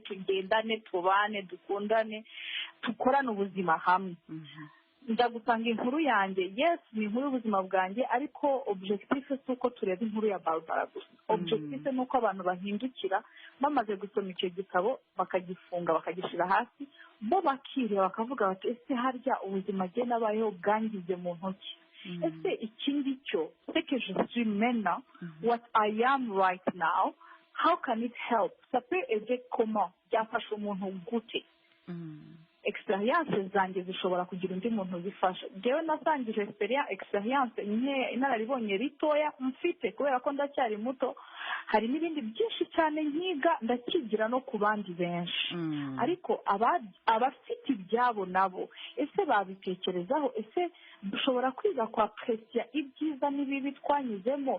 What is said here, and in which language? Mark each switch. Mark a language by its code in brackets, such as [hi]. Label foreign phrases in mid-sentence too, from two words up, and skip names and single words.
[rw] tugendane tubane dukundane dukorane ubuzima hamwe ndagusanga inkuru yanjye yes ni inkuru y'ubuzima bwanjye ariko objectif si uko tureba inkuru ya Barbara gusa objectif ni uko abantu bahindukira bamaze gusoma icyo gitabo bakagifunga bakagishyira hasi bo bakireba bakavuga bati ese harya ubuzima bwe nabayeho bwangize mu ntoki ese iki ngicyo [fr] ce que je suis maintenant [en] what I am right now how can it help [fr] ça peut aider comment [rw] byafasha umuntu gute experience zanjye zishobora kugira undi muntu zifasha jewe nasangije experience inararibonye ritoya mfite kubera ko ndacyari muto hari n'ibindi byinshi cyane nkiga ndakigira no ku bandi benshi ariko abafite ibyabo nabo ese babitekerezaho ese dushobora kwiga kwa presiya ibyiza n'ibibi twanyuzemo